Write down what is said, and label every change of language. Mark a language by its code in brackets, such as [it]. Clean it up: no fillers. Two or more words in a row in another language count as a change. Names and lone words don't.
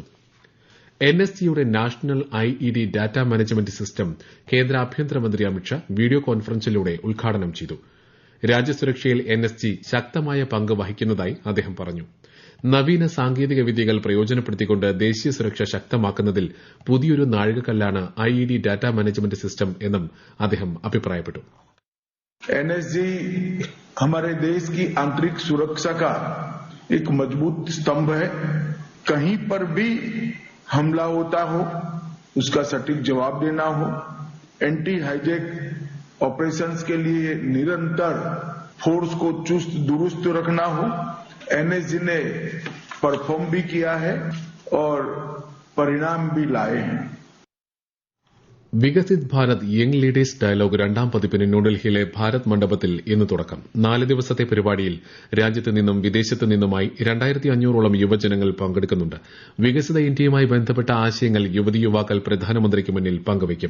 [ml] NSGയുടെ നാഷണൽ IED ഡാറ്റാ മാനേജ്മെന്റ് സിസ്റ്റം കേന്ദ്ര ആഭ്യന്തരമന്ത്രി അമിത്ഷാ [en] video conferenceിലൂടെ [ml] ഉദ്ഘാടനം ചെയ്തു. രാജ്യസുരക്ഷയിൽ NSG ശക്തമായ പങ്ക് വഹിക്കുന്നതായി അദ്ദേഹം പറഞ്ഞു. നവീന സാങ്കേതിക വിദ്യകൾ പ്രയോജനപ്പെടുത്തിക്കൊണ്ട് ദേശീയ സുരക്ഷ ശക്തമാക്കുന്നതിൽ പുതിയൊരു നാഴികക്കല്ലാണ് IED ഡാറ്റാ മാനേജ്മെന്റ് സിസ്റ്റം എന്നും അദ്ദേഹം അഭിപ്രായപ്പെട്ടു. [hi] NSG हमारे देश की आंतरिक सुरक्षा का एक मजबूत स्तंभ है. कहीं पर भी हमला होता हो उसका सटीक जवाब देना हो, [en] anti hijack operations [hi] के लिए निरंतर फोर्स को चुस्त दुरुस्त रखना हो, एनएसजी ने परफॉर्म भी किया है और परिणाम भी लाए हैं. [ml] വികസിത് ഭാരത് യങ് ലീഡേഴ്സ് ഡയലോഗ് രണ്ടാം പതിപ്പിന് ന്യൂഡൽഹിയിലെ ഭാരത് മണ്ഡപത്തിൽ ഇന്ന് തുടക്കം. 4 ദിവസത്തെ പരിപാടിയിൽ രാജ്യത്ത് നിന്നും വിദേശത്ത് നിന്നുമായി 2500ഓളം യുവജനങ്ങൾ പങ്കെടുക്കുന്നുണ്ട്. വികസിത ഇന്ത്യയുമായി ബന്ധപ്പെട്ട ആശയങ്ങൾ യുവതി യുവാക്കൾ പ്രധാനമന്ത്രിക്ക് മുന്നിൽ പങ്കുവയ്ക്കും.